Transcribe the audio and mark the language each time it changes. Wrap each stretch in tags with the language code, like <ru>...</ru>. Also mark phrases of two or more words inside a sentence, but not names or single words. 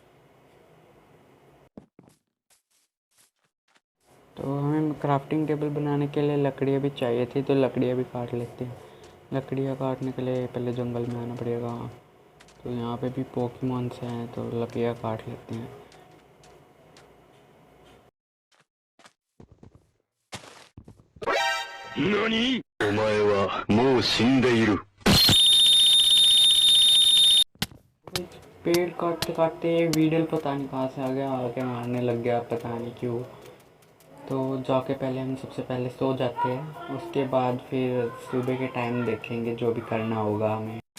<hi>तो हमें क्राफ्टिंग टेबल बनाने के लिए लकड़ियाँ भी चाहिए थी, तो लकड़ियाँ भी काट लेते हैं। लकड़ियाँ काटने के लिए पहले जंगल में आना पड़ेगा। तो यहाँ पे भी पोकेमॉन्स हैं, तो लकड़ियाँ काट लेते हैं।</hi> <ja>NANI? お前はもう死んでいる。</ja> <hi>पेड़ काटते काटते ये वीडल पता नहीं कहाँ से आ गया, आके मारने लग गया, पता नहीं क्यों। तो जाके पहले हम सबसे पहले सो जाते हैं, उसके बाद फिर सुबह के टाइम देखेंगे जो भी करना होगा हमें।</hi>